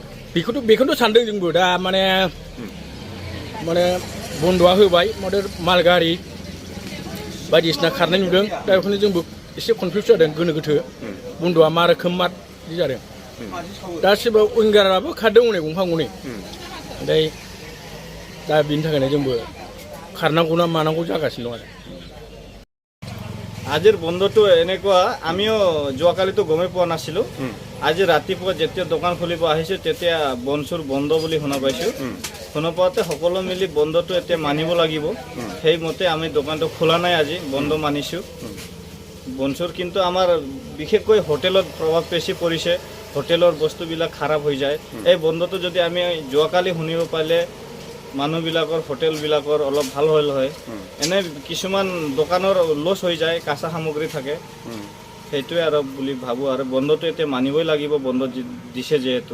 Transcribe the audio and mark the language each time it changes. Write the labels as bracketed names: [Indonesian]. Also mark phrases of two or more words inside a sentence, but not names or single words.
[Bodo] बेखौनोथ' सानदों जोंबो दा माने बन्द'आ होबाय माल गारि बायदिसिना खारनाय नुदों दा बेखौनो जोंबो एसे कनफिउस जादों गोनो गोथो बन्द'आ मा रोखोम मा बिदि जादों दा सोरबा विंगाराबो खारदों हनै गंफा गंनै ओमफ्राय दा बिनि थाखायनो जोंबो खारनांगौ ना मानांगौ जागासिनो दं आरो [Assamese] আজিৰ বন্ধটো এনেকুৱা আমিও যোৱাকালিতো গমেই পোৱা নাছিলোঁ আজি ৰাতিপুৱা যেতিয়া দোকান খুলিব আহিছোঁ তেতিয়া বনচুৰ বন্ধ বুলি শুনা পাইছোঁ শুনা পাওঁতে সকলো মিলি বন্ধটো এতিয়া মানিব লাগিব সেইমতে আমি দোকানটো খোলা নাই আজি বন্ধ মানিছোঁ বনচুৰ কিন্তু আমাৰ বিশেষকৈ হোটেলত প্ৰভাৱ বেছি পৰিছে হোটেলৰ বস্তুবিলাক খাৰাপ হৈ যায় এই বন্ধটো যদি আমি যোৱাকালি শুনিব পাৰিলে মানুহবিলাকৰ হোটেলবিলাকৰ অলপ ভাল হ'ল হয় এনে কিছুমান দোকানৰ লছ হৈ যায় কাঁচা সামগ্ৰী থাকে সেইটোৱে আৰু বুলি ভাবোঁ আৰু বন্ধটো এতিয়া মানিবই লাগিব বন্ধ দিছে যিহেতু